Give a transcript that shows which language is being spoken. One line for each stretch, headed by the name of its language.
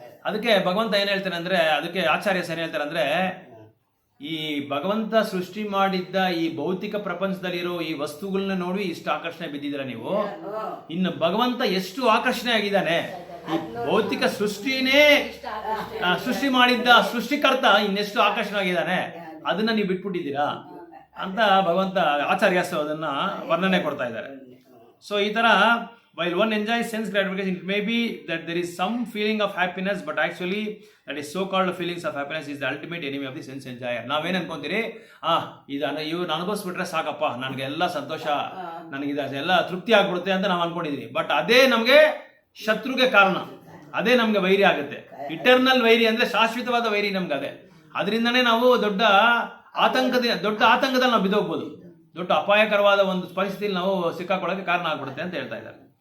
Kannada: ಅದಕ್ಕೆ ಭಗವಂತ ಏನ್ ಹೇಳ್ತಾನೆ ಅಂದ್ರೆ, ಅದಕ್ಕೆ ಆಚಾರ್ಯಸ್ ಏನ್ ಹೇಳ್ತಾರೆ ಅಂದ್ರೆ, ಈ ಭಗವಂತ ಸೃಷ್ಟಿ ಮಾಡಿದ್ದ ಈ ಭೌತಿಕ ಪ್ರಪಂಚದಲ್ಲಿರೋ ಈ ವಸ್ತುಗಳನ್ನ ನೋಡಿ ಇಷ್ಟು ಆಕರ್ಷಣೆ ಬಿದ್ದಿದ್ದೀರ ನೀವು. ಇನ್ನು ಭಗವಂತ ಎಷ್ಟು ಆಕರ್ಷಣೆ ಆಗಿದ್ದಾನೆ, ಈ ಭೌತಿಕ ಸೃಷ್ಟಿನೇ ಸೃಷ್ಟಿ ಮಾಡಿದ್ದ ಸೃಷ್ಟಿಕರ್ತ ಇನ್ನೆಷ್ಟು ಆಕರ್ಷಣೆ ಆಗಿದ್ದಾನೆ, ಅದನ್ನ ನೀವು ಬಿಟ್ಬಿಟ್ಟಿದ್ದೀರಾ ಅಂತ ಭಗವಂತ ಆಚಾರ್ಯಸ್ ಅದನ್ನ ವರ್ಣನೆ ಕೊಡ್ತಾ ಇದ್ದಾರೆ. ಸೊ ಈ ತರ
English: while one enjoys sense gratification, it may be that there is some feeling of happiness, but actually that is so called feelings of happiness is the ultimate enemy of the sense enjoyer.
Kannada: ನಾವೇನು ಅನ್ಕೊಂತೀರಿ, ಇವ್ನು ಅನುಭವಿಸ್ಬಿಟ್ರೆ ಸಾಕಪ್ಪ, ನನಗೆ ಎಲ್ಲ ಸಂತೋಷ, ನನಗೆ ಇದೆಲ್ಲ ತೃಪ್ತಿ ಆಗ್ಬಿಡುತ್ತೆ ಅಂತ ನಾವು ಅನ್ಕೊಂಡಿದೀವಿ. ಬಟ್ ಅದೇ ನಮಗೆ ಶತ್ರುಗೆ ಕಾರಣ, ಅದೇ ನಮ್ಗೆ ವೈರಿ ಆಗುತ್ತೆ. ಇಟರ್ನಲ್ ವೈರಿ ಅಂದ್ರೆ ಶಾಶ್ವತವಾದ ವೈರಿ ನಮ್ಗೆ ಅದೇ. ಅದರಿಂದನೇ ನಾವು ದೊಡ್ಡ ಆತಂಕದಲ್ಲಿ ನಾವು ಬಿದ್ದೋಗ್ಬೋದು, ದೊಡ್ಡ ಅಪಾಯಕರವಾದ ಒಂದು ಪರಿಸ್ಥಿತಿಯಲ್ಲಿ ನಾವು ಸಿಕ್ಕಾಕೊಳ್ಳೋಕೆ ಕಾರಣ ಆಗ್ಬಿಡುತ್ತೆ ಅಂತ ಹೇಳ್ತಾ ಇದ್ದಾರೆ.